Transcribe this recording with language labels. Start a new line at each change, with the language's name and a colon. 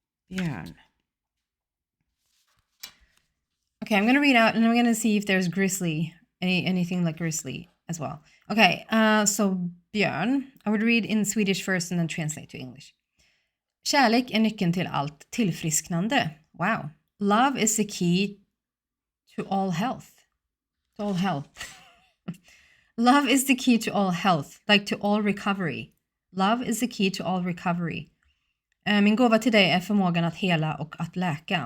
English: Björn. Okay, I'm gonna read out, and I'm gonna see if there's grizzly, anything like grizzly as well. Okay, so Björn. I would read in Swedish first and then translate to English.
Swedish: Kärlek är nyckeln till allt tillfrisknande.
English: Wow. Love is the key to all health. To all health. Love is the key to all health, like to all recovery. Love is the key to all recovery.
Swedish: Min gåva till dig är förmågan att hela och att läka.